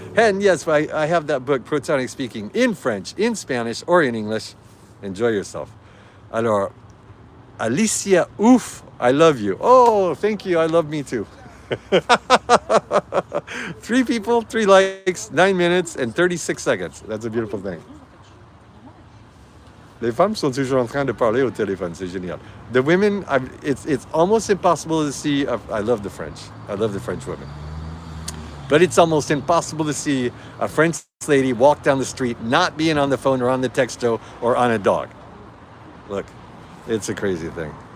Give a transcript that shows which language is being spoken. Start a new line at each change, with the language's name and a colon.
English: And yes, I have that book, Protonic Speaking, in French, in Spanish, or in English. Enjoy yourself. Alors, Alicia, oof, I love you. Oh, thank you. I love me too. 3 people, 3 likes, 9 minutes, and 36 seconds. That's a beautiful thing.
French: Les femmes sont toujours en train de parler au téléphone. C'est génial.
English: The women, it's almost impossible to see. I love the French. I love the French women. But it's almost impossible to see a French lady walk down the street not being on the phone or on the texto or on a dog. Look, it's a crazy thing.